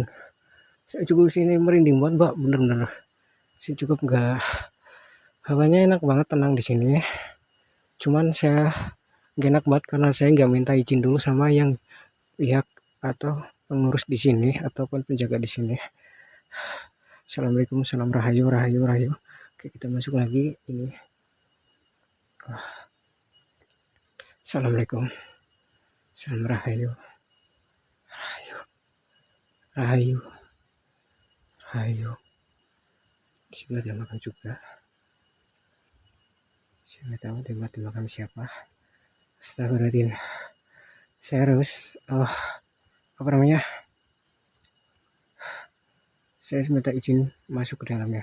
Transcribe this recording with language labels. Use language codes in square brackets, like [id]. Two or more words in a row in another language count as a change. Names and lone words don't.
[id] Saya juga di sini merinding banget, Mbak, bener-bener. Saya cukup nggak, hawanya enak banget, tenang di sini. Cuman saya nggak enak banget karena saya nggak minta izin dulu sama yang pihak atau pengurus di sini ataupun penjaga di sini. Assalamualaikum, salam rahayu, rahayu, rahayu. Oke, kita masuk lagi ini. Assalamualaikum, salam rahayu, rahayu, rahayu, rahayu. Di sini ada makam juga. Saya nggak tahu tempat makam siapa. Astagfirullahaladzim. Saya harus apa namanya? Saya minta izin masuk ke dalamnya.